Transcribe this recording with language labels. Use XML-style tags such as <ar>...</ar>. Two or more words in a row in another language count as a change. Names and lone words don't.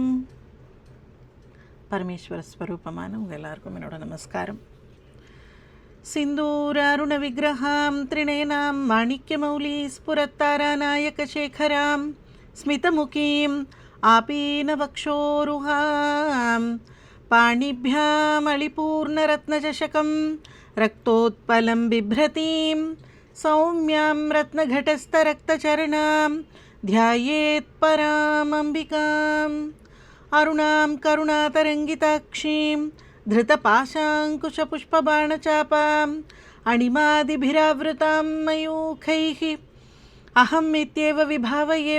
<ta>பரமேஸ்வர ஸ்வரூபமான உங்கள் எல்லாருக்கும் என்னோட நமஸ்காரம்.</ta> <sa>सिन्दूर अरुण विग्रहां त्रिनयनां माणिक्यमौलि स्फुरत्तारानायकशेखरां स्मितमुखीम् आपीनवक्षोरुहां पाणिभ्यामलिपूर्णरत्नचषकं रक्तोत्पलं बिभ्रतीं सौम्यां रत्नघटस्थरक्तचरणां ध्यायेत्परामम्बिकाम् अरुणां करुणातरङ्गिताक्षीं धृतपाशाङ्कुशपुष्पबाणचापाम् अणिमादिभिरावृतां मयूखैः अहमित्येव विभावये</sa>